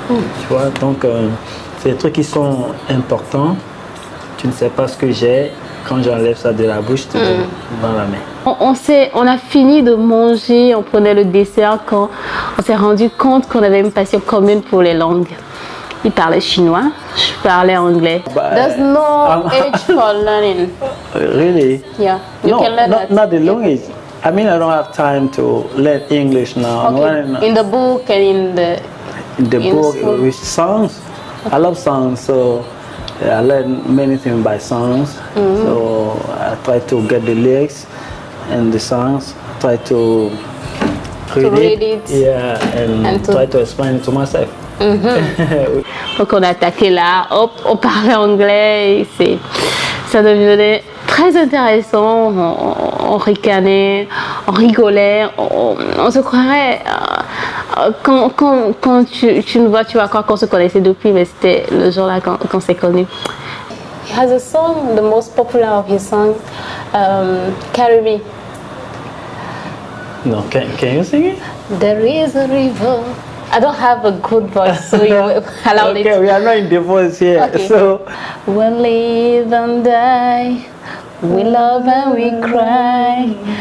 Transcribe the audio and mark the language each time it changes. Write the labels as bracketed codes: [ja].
[fr] Tu vois, donc c'est des trucs qui sont importants. Tu ne sais pas ce que j'ai. Quand j'enlève ça de la bouche, tu dans la main. On a fini de manger, on prenait le dessert quand on s'est rendu compte qu'on avait une passion commune pour les langues. Il parlait chinois, je parlais anglais. [en] There's no age for learning. Really? Yeah, you can learn that. Not the language. I mean, I don't have time to learn English now. Okay. In the book and in the book with songs. I love songs, so I learn many things by songs. So I try to get the lyrics and the songs. Try to read it. Yeah, and try to explain it to myself. [fr] Donc on a attaqué là, hop, on parlait anglais, et ça devenait très intéressant, on ricanait, on rigolait, on se croirait, quand tu nous vois, tu vas croire qu'on se connaissait depuis, mais c'était le jour-là qu'on s'est connus. [en] He has a song, the most popular of his songs, Carry Me. No, can you sing it? There is a river. I don't have a good voice, so you allow it. Okay, we are not in the voice here, okay. So. We live and die, we love and we cry.